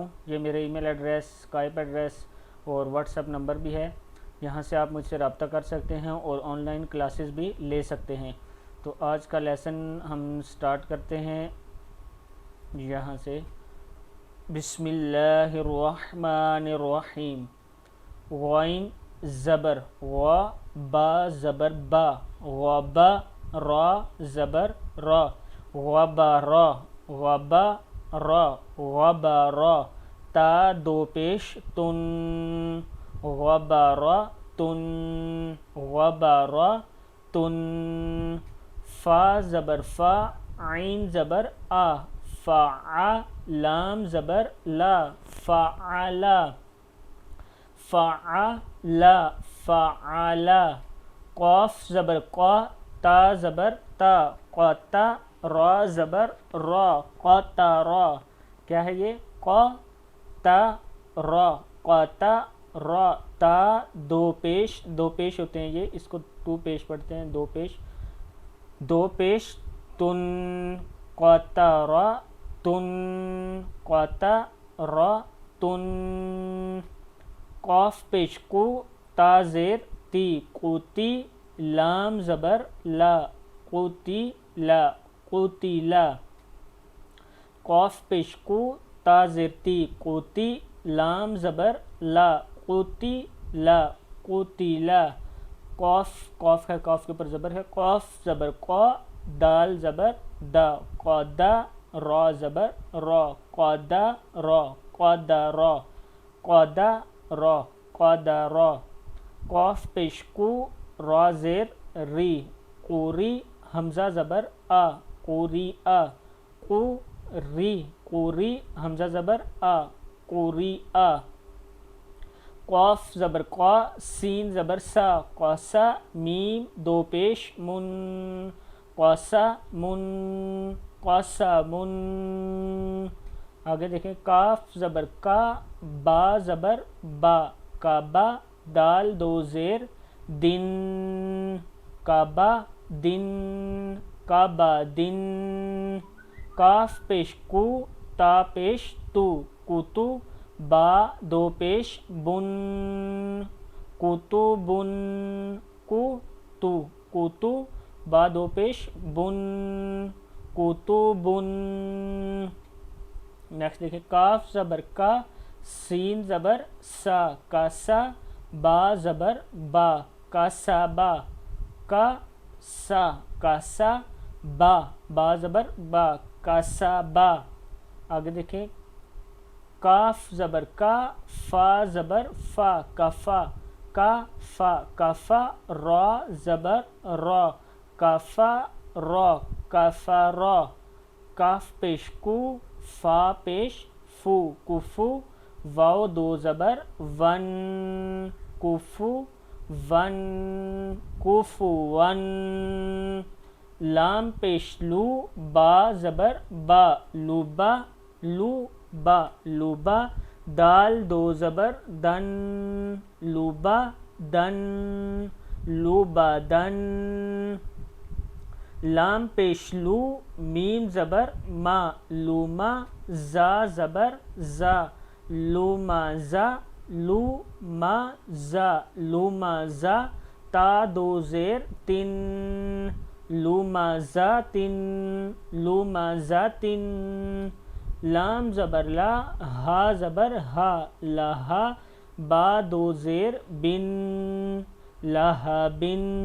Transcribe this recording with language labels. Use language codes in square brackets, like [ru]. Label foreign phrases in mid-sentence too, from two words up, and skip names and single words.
[ur] یہ میرے [en] email address, [ur] اسکائپ ایڈریس اور واٹس ایپ نمبر بھی ہے، یہاں سے آپ مجھ سے رابطہ کر سکتے ہیں اور [en] online classes [ur] بھی لے سکتے ہیں۔ تو آج کا لیسن ہم سٹارٹ کرتے ہیں یہاں سے۔ [ar] بسم اللہ الرحمن الرحیم۔ [ur] غین زبر غ، با زبر با، غبا را زبر را، غبارا غبارا غبارا، تا دو پیش تن، غبارا تن غبارا تن، فا زبر فا، عین زبر آ، فا لام زبر لا، فعلا فعلا فعلا، قاف زبر قا، تا زبر تا، قتا، را زبر را، قطرا۔ کیا ہے یہ؟ قتا را، قتا را، تا دو پیش ہوتے ہیں، یہ اس کو دو پیش پڑھتے ہیں، دو پیش تن، قطرا تن قطرا تن، قاف پیش کو، تا زیر تی، قوتی، لام زبر لا، قوتی لا قوتی لا، قاف پیش کو، تا زیر تی، قوتی، لام زبر لا، قوتی لا قوتی لا، قاف ہے، قاف کے اوپر زبر ہے، قاف زبر قا، دال زبر دا، قدا، را زبر را، قدا را قدا را قدا را قدرا، قاف پیش کو، را زیر ری، قوری، حمزہ زبر آ، قوری آ، قوری قوری، حمزہ زبر آ، قوری آ، قاف زبر قا، سین زبر سا، قاسا، میم دو پیش من، قاسا من قاسا من۔ آگے دیکھیں، کاف زبر کا، با زبر با، کعبہ، دال دو زیر دن، کعبہ دن کعبہ دن، کاف پیش کو، تا پیش تو، کتو، با دو پیش بن، کتبن کتو، با دو پیش بن، کتبن۔ نیکسٹ دیکھیں، کاف زبر کا، سین زبر سا، کاسا، با زبر با، کاسا با، کاسا کاسا با، با زبر با، کاسا با۔ آگے دیکھیں، کاف زبر کا، فا زبر فا، کفا، کافا کفا، را زبر را، کفا را کفرا، کاف پیش کو، فا پیش فو، کفو، واو دو زبر ون، کفو ون کفو ون، لام پیش لو، با زبر با، لوبا لوبا لوبا، دال دو زبر دن، لوبا دن لوبا دن، لام پیش لو، میم زبر ما، لوما، زا زبر زا، لوما زا لوما زا لوما زا، تا دو زیر تن، لوما زا تن لوما زا تن، لام زبر لا، ہا زبر ہا، لہا، با دو زیر بن، لہا بن